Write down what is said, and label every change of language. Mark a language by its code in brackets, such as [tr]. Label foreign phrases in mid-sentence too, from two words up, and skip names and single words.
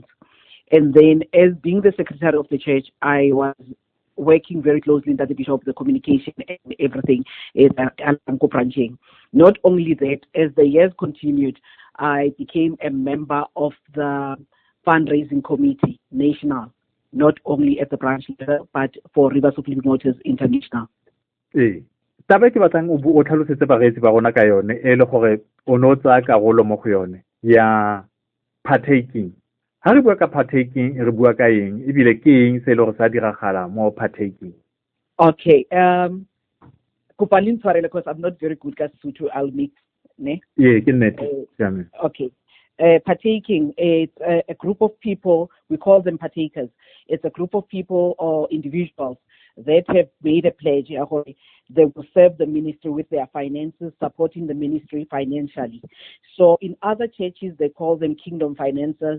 [en] And then as being the secretary of the church, I was working very closely with the bishop, the communication and everything branching. Not only that, as the years continued, I became a member of the fundraising committee, national, not only at the branch level, but for Rivers of Living Waters International. [tn] Taba ke batlang o tlhalosetse bareetsi ba rona ka yone e le gore o no tsa karolo mo go yone ya partaking. Ha re bua ka partaking re bua ka eng ebile ke eng se le go sa diragala mo partaking? [en] Okay, [tn] kupalin tshwarele [en] because I'm not very good at Sotho, I'll mix ne. Yeah, [tn] ke nnete. [en] Okay. Partaking, it's a group of people, we call them partakers. It's a group of people or individuals that have made a pledge. They will serve the ministry with their finances, supporting the ministry financially. So in other churches, they call them kingdom financiers.